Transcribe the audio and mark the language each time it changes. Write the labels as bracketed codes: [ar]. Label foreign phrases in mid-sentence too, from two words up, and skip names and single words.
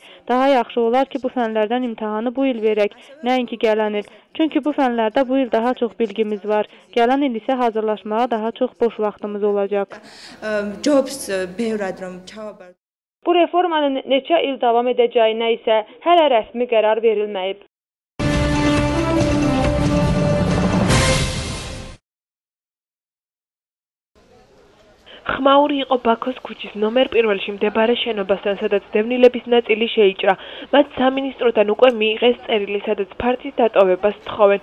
[az] Daha yaxşı olar ki, bu fənlərdən imtahanı bu il verək, nəinki gələn il. Çünki bu fənlərdə bu il daha çox bilgimiz var. Gələn il isə hazırlaşmağa daha çox boş vaxtımız olacaq. Bu reformanın neçə il davam edəcəyinə isə hələ rəsmi qərar verilməyib. [ka] ხმაური იყო ბაქოს ქუჩის ნომერ 1-ში მდებარე შენობასთან, სადაც დევნილების ნაწილი შეიჭრა. მათ სამინისტროდან უკვე მიიღეს წერილი, სადაც ფართის დატოვებას თხოვენ.